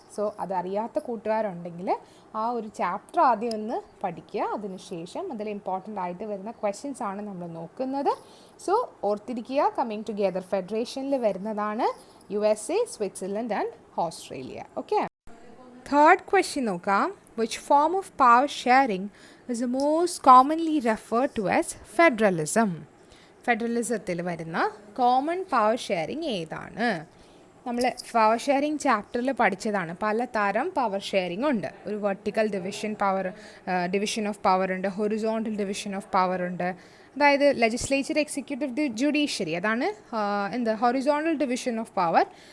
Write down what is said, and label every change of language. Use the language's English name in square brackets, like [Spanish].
[Malayalam] So അതറിയാത്ത കൂട്ടുകാരുണ്ടെങ്കിൽ ആ ഒരു ചാപ്റ്റർ ആദ്യം ഒന്ന് പഠിക്കുക. അതിനുശേഷം അതിൽ ഇമ്പോർട്ടൻ്റ് ആയിട്ട് വരുന്ന ക്വസ്റ്റ്യൻസ് ആണ് നമ്മൾ നോക്കുന്നത്. സോ ഓർത്തിരിക്കുക, കമ്മിങ് ടുഗെദർ ഫെഡറേഷനിൽ വരുന്നതാണ് USA, Switzerland and Australia. Okay, third question നോക്കാം. [English] Which form of power sharing is the most commonly referred to as federalism? [Malayalam] ഫെഡറലിസത്തിൽ വരുന്ന കോമൺ പവർ ഷെയറിങ് ഏതാണ്? നമ്മൾ പവർ ഷെയറിങ് ചാപ്റ്ററിൽ പഠിച്ചതാണ്. പലതരം പവർ ഷെയറിംഗ് ഉണ്ട്. ഒരു വെർട്ടിക്കൽ ഡിവിഷൻ ഓഫ് പവർ ഉണ്ട്, ഹൊറിസോണ്ടൽ ഡിവിഷൻ ഓഫ് പവർ ഉണ്ട്. അതായത് ലെജിസ്ലേച്ചർ, എക്സിക്യൂട്ടീവ്, ജുഡീഷ്യറി, അതാണ് ഹൊറിസോണ്ടൽ ഡിവിഷൻ ഓഫ് പവർ.